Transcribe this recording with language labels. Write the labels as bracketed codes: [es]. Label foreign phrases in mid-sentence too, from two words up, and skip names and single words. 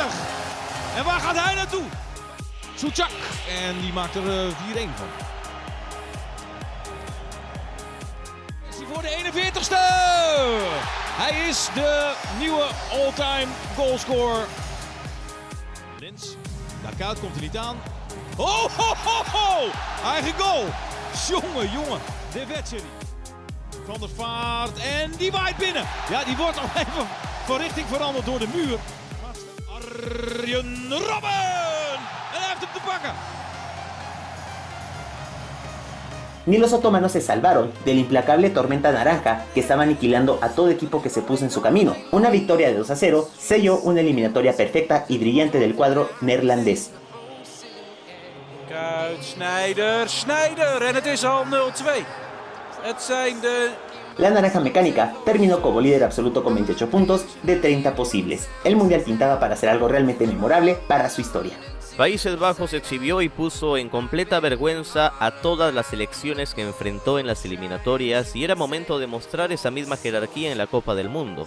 [nl] En waar gaat hij naartoe? Souček. En die maakt er 4-1 van. Is hij voor de 41ste? Hij is de nieuwe all-time goalscorer. Lens. Daar Kuit komt er niet aan. Oh, ho, ho, ho! Eigen goal. Jongen. De wedstrijd. Van der Vaart en die waait binnen. Ja, die wordt al even van richting veranderd door de muur. Arjen Robben! En hij heeft hem te pakken. [es] ni los otomanos se salvaron de la implacable tormenta naranja que estaba aniquilando a todo equipo que se puso en su camino. Una victoria de 2-0 selló una eliminatoria perfecta y brillante del cuadro neerlandés. [nl] Kuit, Sneijder en het is al 0-2. Het zijn de... [es] La naranja mecánica terminó como líder absoluto con 28 puntos de 30 posibles. El mundial pintaba para hacer algo realmente memorable para su historia. Países Bajos exhibió y puso en completa vergüenza a todas las selecciones que enfrentó en las eliminatorias y era momento de mostrar esa misma jerarquía en la Copa del Mundo.